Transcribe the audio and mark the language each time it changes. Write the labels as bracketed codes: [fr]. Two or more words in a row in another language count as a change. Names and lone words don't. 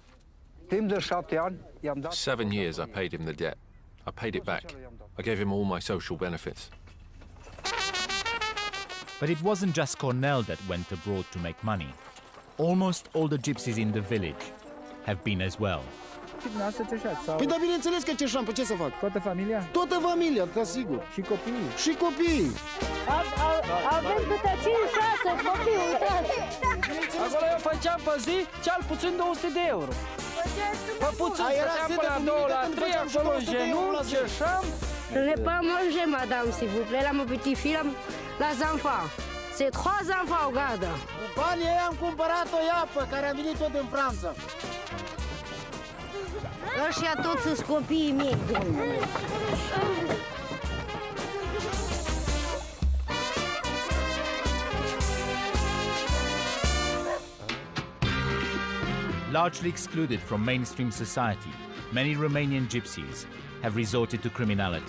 [en] 7 years I paid him the debt. I paid it back. I gave him all my social benefits. But it wasn't just Cornel that went abroad to make money. Almost all the gypsies in the village have been as well. [ro] Păi da, bineînțeles că ceșam, pe ce să fac? Toată familia? Toată familia, da, sigur. Și copiii? Și copiii. Avem câte 5-6 copii, uitați. Acolo eu făceam pe zi cel puțin 200 de euro. Pe puțin, stăteam până la 2, la 3, acolo în genunchi, ceșam. [fr] Ne pas manger, madame, s'il vous plaît. La mon petit fille, la enfants. C'est 3 enfants, regarde. [ro] Cu banii ei am cumpărat o iapă, care a venit tot din Franța. Ăștia toți sunt copiii mei, domnule. [en] Largely excluded from mainstream society, many Romanian gypsies have resorted to criminality.